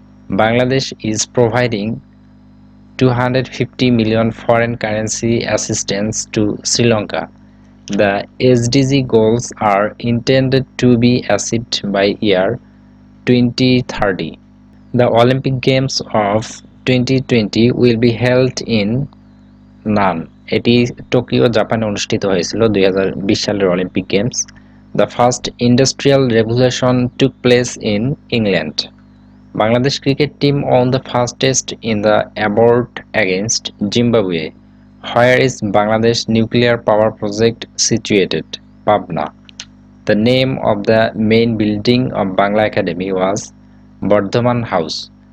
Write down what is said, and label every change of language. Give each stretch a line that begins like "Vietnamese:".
English: Bangladesh is providing 250 million foreign currency assistance to Sri Lanka. The SDG goals are intended to be achieved by year 2030. The Olympic Games of 2020 will be held in none.
Bangla: এটি Tokyo, জাপানে অনুষ্ঠিত হয়েছিল 2020 সালের Olympic games.
English: The first industrial revolution took place in England. Bangladesh cricket team won the first test in the abroad against Zimbabwe. Where is Bangladesh nuclear power project situated? Pabna. The name of the main building of Bangla Academy was Bardhaman House.